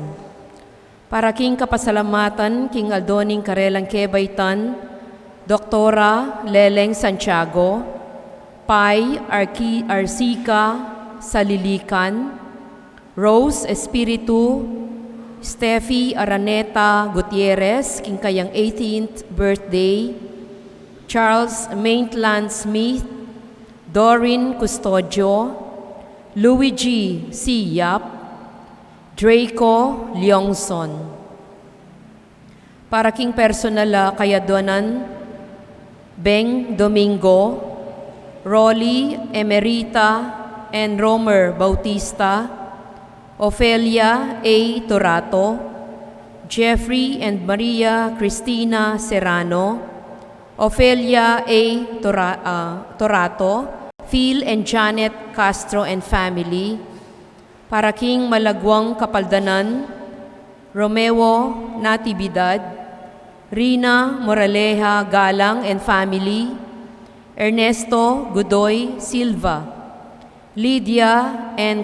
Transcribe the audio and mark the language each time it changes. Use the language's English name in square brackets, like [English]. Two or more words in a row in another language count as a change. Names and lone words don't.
[Pampanga] Para king kapasalamatan king Aldoning Karelang Kebaytan, Doktora Leleng Santiago, Pai Arsica Salilican, Rose Espiritu, Steffi Araneta Gutierrez king kayang [English] 18th birthday, [Pampanga] Charles Maitland Smith, Doreen Custodio, Luigi C. Yap, Draco Leongson. Para king personal kayadonan, Beng Domingo, Rolly Emerita and Romer Bautista, Ofelia A. Torato, Jeffrey and Maria Cristina Serrano, Ofelia A. Torato, Phil and Janet Castro and family. Para king Malagwang Kapaldanan, Romeo Natividad, Rina Moraleja Galang and family, Ernesto Godoy Silva, Lydia N.